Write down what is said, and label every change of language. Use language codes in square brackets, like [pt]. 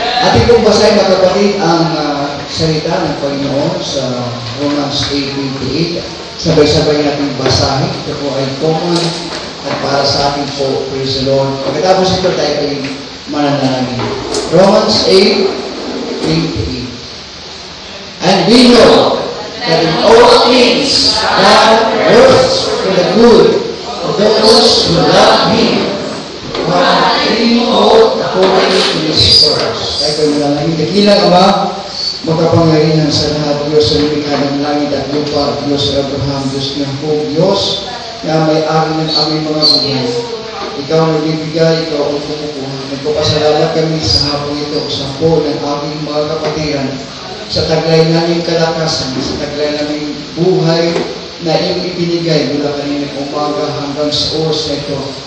[tl] Ating pong basahin mga kapatid ang salita ng Panginoon sa Romans 8:28. Sabay-sabay natin basahin. Ito po ay common at para sa atin po, [en] praise the Lord. [tl] Pagkatapos ito tayo ay mananalangin. Romans 8:28. [en] And we know that in all things God works for the good of those who love Him, who are being called according to His purpose. [tl] Tayo ay mananalangin. Dakilang Ama, makapangyarihan sa lahat, Diyos sa lumikha ng langit at lupa, Diyos sa Abraham, Diyos ng Hong, Diyos na may akin ng aming mga buhay. Ikaw ang nagbibigay, ikaw ang kumukuha. Nagpapasalamat kami sa hapong ito, sa po ng aming mga kapatiran, sa taglay naming kalakasan, sa taglay naming buhay na iyong ibinigay mula kanina umaga hanggang sa oras na ito.